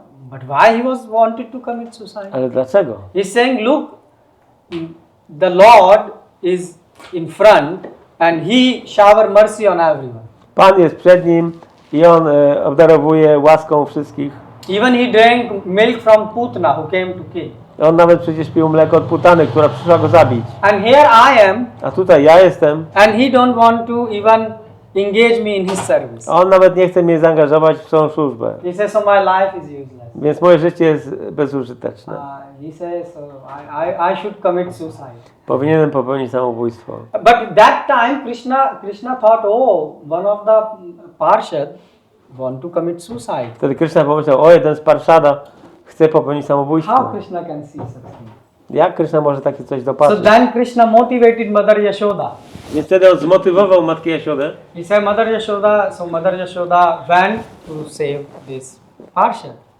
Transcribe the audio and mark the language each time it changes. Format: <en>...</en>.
<en>But why he wanted to commit suicide?</en> <pl>Ale dlaczego?</pl> <en>He's saying, look, the Lord is in front and he shower mercy on everyone.</en> <pl>Pan jest przed nim i on obdarowuje łaską wszystkich.</pl> <en>Even he drank milk from Putna who came to kill.</en> <pl>On nawet przecież pił mleko od Putany, która przyszła go zabić.</pl> <en>And here I am.</en> <pl>A tutaj ja jestem.</pl> <en>And he don't want to even engage me in his service.</en> <pl>A on nawet nie chce mnie zaangażować w swoją służbę.</pl> <en>He says, so my life is useless.</en> <pl>Więc moje życie jest bezużyteczne.</pl> <en>He says, so I should commit suicide.</en> <pl>Powinienem popełnić samobójstwo.</pl> <en>But that time Krishna thought, oh, one of the Parshad want to commit suicide.</en> <pl>Wtedy Krishna pomyślał, o, jeden z Parshada chce popełnić samobójstwo.</pl> <en>How Krishna can see such thing?</en> <pl>Jak Krishna może takie coś</pl> <en>So</en> <pl>dopatrzyć?</pl> <en>then Krishna motivated Mother Yashoda.</en> <pl>Więc wtedy on zmotywował matkę Jasiodę.</pl> <en>He said, Mother Yashoda went to save this Parshad.</en>